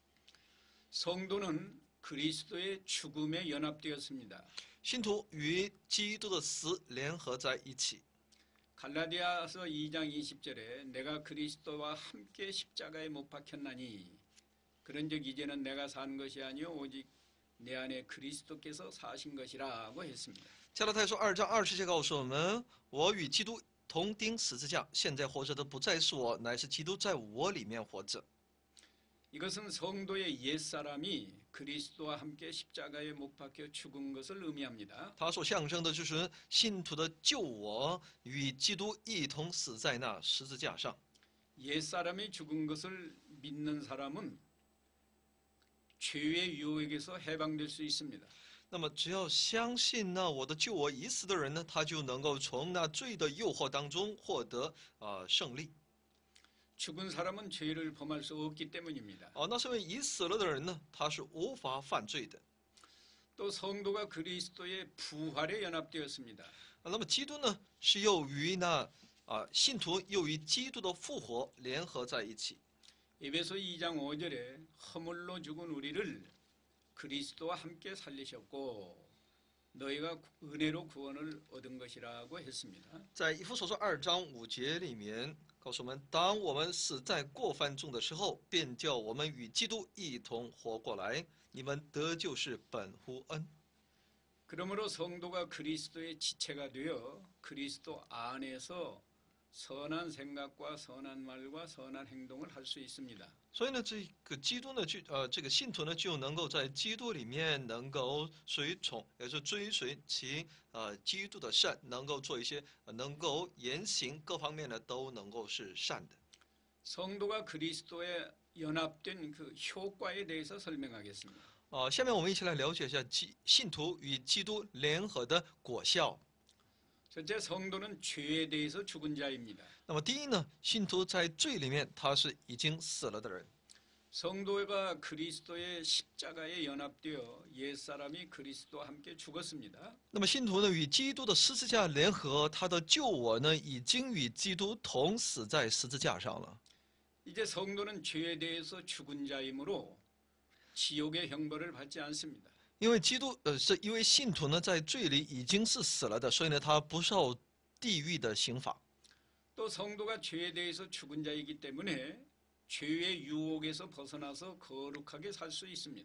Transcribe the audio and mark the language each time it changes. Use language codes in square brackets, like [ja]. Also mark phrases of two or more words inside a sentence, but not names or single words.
[ko] 성도는 그리스도의 죽음에 연합되었습니다. [zh] 信徒与基督的死联合在一起。 [ko] 갈라디아서 2장 20절에 내가 그리스도와 함께 십자가에 못 박혔나니 그런즉 이제는 내가 산 것이 아니요 오직 내 안에 그리스도께서 사신 것이라고 했습니다. [zh] 加拉太书2章20节告诉我们：“我与基督同钉十字架，现在活着的不再是我，乃是基督在我里面活着。” [ko] 이것은 성도의 옛사람이 그리스도와 함께 십자가에 못 박혀 죽은 것을 의미합니다. [zh] 它所象征的就是信徒的旧我与基督一同死在那十字架上。 [ko] 옛사람이 죽은 것을 믿는 사람은 죄의 유혹에서 해방될 수 있습니다. [zh] 那么，只要相信那我的旧我已死的人呢，他就能够从那罪的诱惑当中获得胜利。 [ko] 죽은 사람은 죄를 범할 수 없기 때문입니다. [zh] 那是因为已死了的人呢，他是无法犯罪的。 [ko] 또 성도가 그리스도의 부활에 연합되었습니다. [zh] 那么基督呢，是又与那信徒又与基督的复活联合在一起。 [ko] 에베소 2장 5절에 허물로 죽은 우리를 그리스도와 함께 살리셨고 너희가 은혜로 구원을 얻은 것이라고 했습니다. [zh] 在以弗所书2章5节里面告诉我们，当我们死在过犯中的时候，便叫我们与基督一同活过来。你们得救是本乎恩。 [ko] 그러므로 성도가 그리스도의 지체가 되어 그리스도 안에서 선한 생각과 선한 말과 선한 행동을 할 수 있습니다. [zh] 所以呢，这个基督呢，这个信徒呢，就能够在基督里面能够随从，也就是追随其基督的善，能够做一些能够言行各方面呢都能够是善的。 [ko] 성도가 그리스도에 연합된 그 효과에 대해서 설명하겠습니다. [zh] 下面我们一起来了解一下信徒与基督联合的果效。 [ko] 첫째, 성도는 죄에 대해서 죽은 자입니다. [zh] 那么第一呢，信徒在罪里面他是已经死了的人。 [ko] 성도가 그리스도의 십자가에 연합되어 옛사람이 그리스도와 함께 죽었습니다. [zh] 那么信徒呢与基督的十字架联合，他的旧我呢已经与基督同死在十字架上了。 [ko] 이제 성도는 죄에 대해서 죽은 자이므로 지옥의 형벌을 받지 않습니다. [zh] 因为是因为信徒呢在罪里已经是死了的，所以呢他不受地狱的刑罚。 [ko] 또 성도가 죄에 대해서 죽은 자이기 때문에 죄의 유혹에서 벗어나서 거룩하게 살 수 있습니다.